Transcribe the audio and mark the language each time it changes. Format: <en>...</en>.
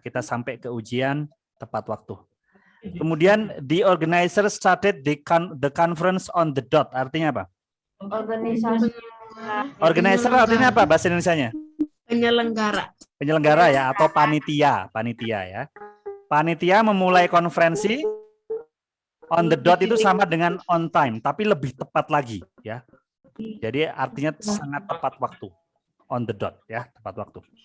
<id>Kita sampai ke ujian tepat waktu. Kemudian</id> <en>the organizer started the conference on the dot.</en> <id>Artinya apa? Organizer artinya apa bahasa Indonesianya? Penyelenggara ya, atau panitia ya. Panitia memulai konferensi</id> <en>on the dot</en> <id>itu sama dengan</id> <en>on time,</en> <id>tapi lebih tepat lagi ya. Jadi artinya sangat tepat waktu. On the dot ya, tepat waktu.</id>